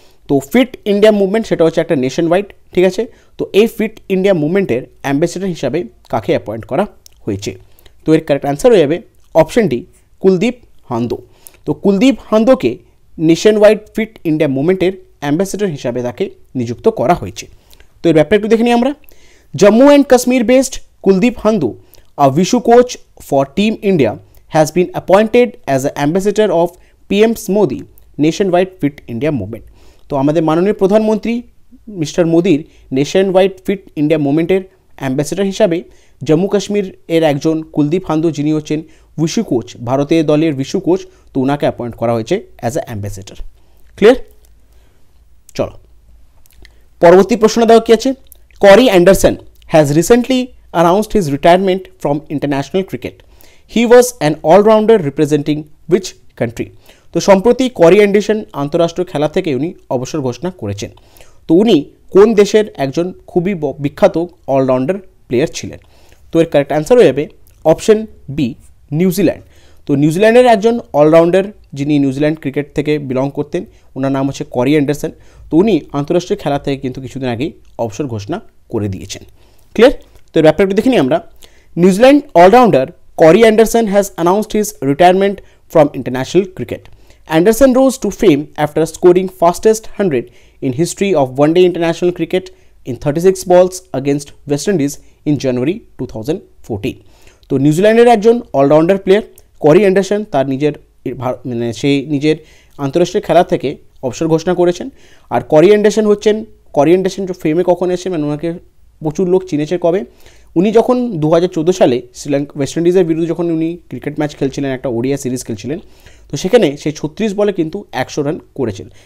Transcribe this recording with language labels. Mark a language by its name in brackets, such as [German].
[Bangla] তো fit India movement সেটা হচ্ছে একটা নেশন ওয়াইড, ঠিক আছে। তো এই ফিট ইন্ডিয়া মুভমেন্টের অ্যাম্বাসেডর হিসাবে কাকে অ্যাপয়েন্ট করা হয়েছে? তো এর কারেক্ট অ্যান্সার হয়ে যাবে অপশন ডি, কুলদীপ হান্দো। তো Kuldeep হান্দোকে nation wide fit India মুভমেন্টের ambassador হিসাবে তাকে নিযুক্ত করা হয়েছে। তো এর ব্যাপারে একটু দেখে নিই আমরা। [English] Jammu and Kashmir based Kuldeep Hando, a Vishu coach for Team India, has been appointed as an ambassador of PM Modi nationwide Fit India movement. [Bangla] তো আমাদের মাননীয় প্রধানমন্ত্রী মিস্টার মোদির nation wide fit India মুভমেন্টের ambassador হিসাবে জম্মু কাশ্মীর এর একজন কুলদীপ হান্দো, যিনি হচ্ছেন বিশু কোচ, ভারতীয় দলের বিশু কোচ, তো ওনাকে অ্যাপয়েন্ট করা হয়েছে অ্যাজ এ অ্যাম্বাসেডর। ক্লিয়ার? চলো পরবর্তী প্রশ্ন দেওয়া কি আছে। [English] Corey Anderson has recently announced his retirement from international cricket. He was an all-rounder representing which country? [Bangla] তো সম্প্রতি করি অ্যান্ডারসন আন্তঃরাষ্ট্রীয় খেলা থেকে উনি অবসর ঘোষণা করেছেন। তো উনি কোন দেশের একজন খুবই বিখ্যাত অলরাউন্ডার প্লেয়ার ছিলেন? তো এর কারেক্ট অ্যান্সার হয়ে যাবে অপশন বি, নিউজিল্যান্ড। তো নিউজিল্যান্ডের একজন অলরাউন্ডার যিনি নিউজিল্যান্ড ক্রিকেট থেকে বিলং করতেন, ওনার নাম হচ্ছে করি অ্যান্ডারসন। তো উনি আন্তঃরাষ্ট্রীয় খেলা থেকে কিন্তু কিছুদিন আগেই অবসর ঘোষণা করে দিয়েছেন। ক্লিয়ার? তো এর ব্যাপারটা দেখে নিই আমরা। [English] New Zealand all rounder Corey Anderson has announced his retirement from international cricket. Anderson rose to fame after scoring fastest 100 in history of one-day international cricket in 36 balls against West Indies in January 2014. [Bangla] তো নিউজিল্যান্ডের একজন অলরাউন্ডার প্লেয়ার করি Anderson তার সেই নিজের আন্তঃরাষ্ট্রীয় খেলা থেকে অবসর ঘোষণা করেছেন। আর করি অ্যান্ডারসন ফেমে কখন এসে, মানে ওনাকে প্রচুর লোক চিনেছে কবে, উনি যখন 2014 সালে ওয়েস্ট ইন্ডিজের বিরুদ্ধে যখন উনি ক্রিকেট ম্যাচ খেলছিলেন, একটা ওডিআই সিরিজ খেলছিলেন, তো সেখানে সেই 36 বলে কিন্তু 100 রান করেছেন।